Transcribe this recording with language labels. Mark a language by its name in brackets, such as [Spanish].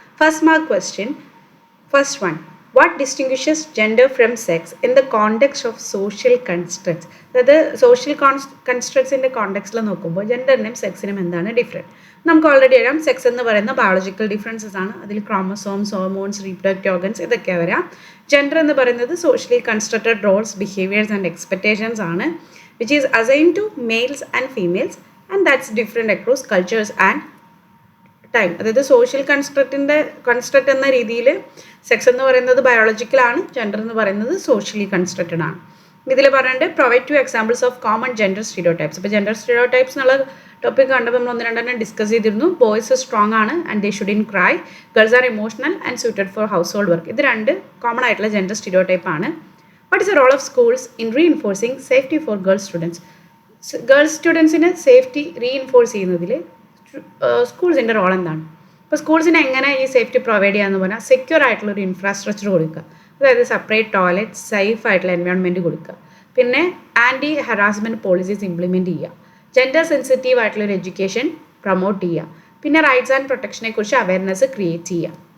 [English] First mark question, first one, what distinguishes gender from sex in the context of social constructs. [Malayalam] അതായത് social കൺസ്ട്രക്ട്സിൻ്റെ കോണ്ടെക്സ്റ്റിൽ നോക്കുമ്പോൾ ജെൻഡറിനും സെക്സിനും എന്താണ് different? നമുക്ക് already അറിയാം, sex എന്ന് പറയുന്ന ബയോളജിക്കൽ ഡിഫറൻസസ് ആണ്. അതിൽ ക്രോമസോംസ്, ഹോർമോൺസ്, റീപ്രൊഡക്റ്റീവ് ഓർഗൻസ് ഇതൊക്കെ വരാം. [English] Gender എന്ന് പറയുന്നത് socially constructed roles, behaviours and expectations ആണ്, which is assigned to males and females, and that's different across cultures and time. [Malayalam] അതായത് സോഷ്യൽ കൺസ്ട്രക്റ്റ് എന്ന രീതിയിൽ സെക്സ് എന്ന് പറയുന്നത് ബയോളജിക്കലാണ്, ജെൻഡർ എന്ന് പറയുന്നത് സോഷ്യലി കൺസ്ട്രക്റ്റഡ് ആണ്. ഇതിൽ പറയേണ്ടത് [English] Provide 2 examples of common gender stereotypes. [Malayalam] ഇപ്പോൾ ജെൻഡർ സ്റ്റീരിയോടൈപ്സ് എന്നുള്ള ടോപ്പിക് കണ്ടപ്പോൾ നമ്മൾ 1-2 ഡിസ്കസ് ചെയ്തിരുന്നു. [English] Boys strong ആണ് and they shouldn't cry, girls are emotional and suited for household work. [Malayalam] ഇത് 2 കോമൺ ആയിട്ടുള്ള ജെൻഡർ സ്റ്റീരിയോടൈപ്പ് ആണ്. [English] What is the role of schools in reinforcing safety for girl students? [Malayalam] Girls സ്റ്റുഡൻസിന് safety reinforce ചെയ്യുന്നതിൽ സ്കൂൾസിൻ്റെ role എന്താണ്? ഇപ്പോൾ സ്കൂൾസിന് എങ്ങനെ ഈ safety provide ചെയ്യാമെന്ന് പറഞ്ഞാൽ സെക്യൂർ ആയിട്ടുള്ള ഒരു ഇൻഫ്രാസ്ട്രക്ചർ കൊടുക്കുക, അതായത് സെപ്പറേറ്റ് ടോയ്ലറ്റ്, സേഫ് ആയിട്ടുള്ള എൻവയോൺമെൻറ്റ് കൊടുക്കുക, പിന്നെ ആൻറ്റി ഹറാസ്മെൻറ്റ് പോളിസീസ് ഇംപ്ലിമെൻറ്റ് ചെയ്യുക, ജെൻഡർ സെൻസിറ്റീവ് ആയിട്ടുള്ള ഒരു എഡ്യൂക്കേഷൻ പ്രൊമോട്ട് ചെയ്യുക, പിന്നെ റൈറ്റ്സ് ആൻഡ് പ്രൊട്ടക്ഷനെ കുറിച്ച് അവയർനെസ് ക്രിയേറ്റ് ചെയ്യുക.